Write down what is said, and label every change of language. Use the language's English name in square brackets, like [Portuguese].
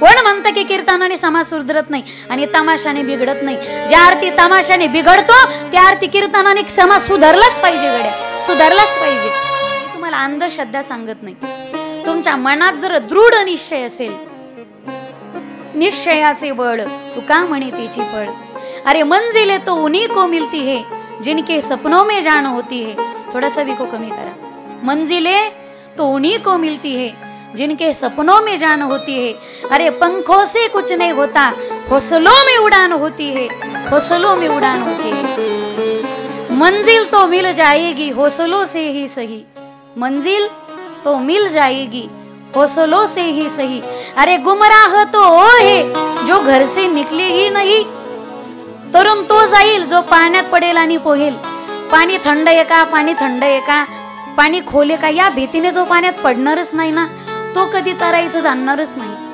[Marathi] म्हणतं की कीर्तनाने समाज सुधरत नाही आणि तमाशाने बिघडत नाही. ज्या आरती तमाशाने बिघडतो त्या आरती कीर्तनाने समाज सुधारलाच पाहिजे. गड्या सुधारलाच पाहिजे. तुम्हाला अंधश्रद्धा सांगत नाही. तुमच्या मनात जर दृढ निश्चय असेल, निश्चयाचे बळ तुका म्हणे तिची फळ. [Hindi] अरे मंजिले तो उन्हीं को मिलती है जिनके सपनों में जान होती है. थोड़ा भी को कमी करा. मंजिले तो उन्हीं को मिलती है जिनके सपनों में जान होती है. अरे पंखों से कुछ नहीं होता, हौसलों में उड़ान होती है, हौसलों में उड़ान होती है. मंजिल तो मिल जाएगी हौसलों से ही सही, मंजिल तो मिल जाएगी हौसलों से ही सही. अरे गुमराह तो वो है जो घर से निकले ही नहीं, [Marathi] तरुण तो जाईल जो पाण्यात पडेल आणि पोहेल. पाणी थंड आहे का, पाणी थंड आहे का, पाणी खोले का, या भीतीने जो पाण्यात पडणारच नाही ना, तो कधी तरायचं जाणणारच नाही.